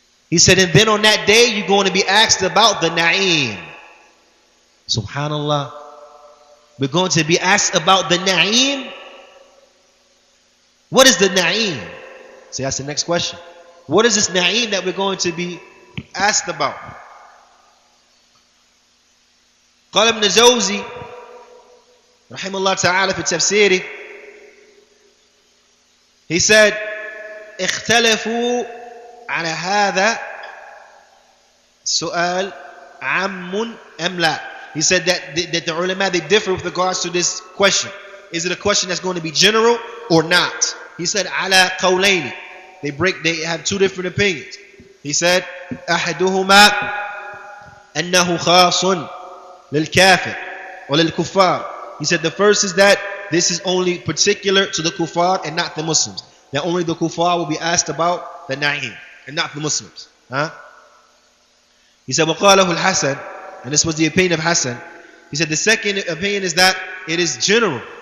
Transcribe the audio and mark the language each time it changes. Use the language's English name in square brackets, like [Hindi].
[English] He said, and then on that day, you're going to be asked about the na'im. Subhanallah. We're going to be asked about the na'im. What is the na'im? See, that's the next question. What is this na'im that we're going to be asked about? [Arabic] قال ابن جوزي رحمه الله تعالى في تفسيره. [English] He said, اختلفوا على هذا سؤال عام أم لا. He said that the ulama, they differ with regards to this question. Is it a question that's going to be general or not? He said, [Arabic] على قولين. [English] They have two different opinions. He said, [Arabic] أحدهما أنه خاص للكافر وللكفار. [English] He said the first is that this is only particular to the kuffar and not the Muslims. That only the kuffar will be asked about the na'im and not the Muslims. He said, [Arabic] وَقَالَهُ الْحَسَنِ. [English] And this was the opinion of Hassan. He said the second opinion is that it is general.